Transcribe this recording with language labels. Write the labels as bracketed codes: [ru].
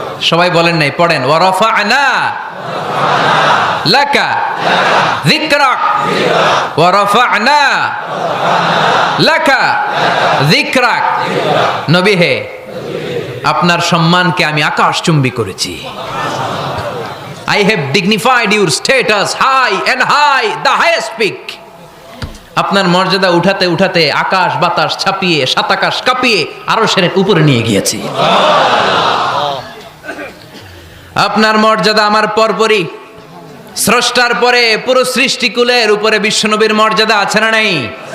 [bn] সবাই বলেন নাই, পড়েন, [ar] ওয়া রাফা'না লাকা যিকরাক ওয়া রাফা'না লাকা যিকরাক। [bn] নবী হে, আপনার সম্মানকে আমি আকাশচুম্বী করেছি। [en] I have dignified your status high and high, the highest peak. [bn] আপনার মর্যাদা উঠাতে উঠাতে আকাশ বাতাস ছাপিয়ে সাতাকাশ কাঁপিয়ে আরো সের উপরে নিয়ে গিয়েছি। আপনার মর্যাদা আমার পরপরই, স্রষ্টার পরে পুরো সৃষ্টিকুলের উপরে বিশ্বনবীর মর্যাদা আছে না নাই?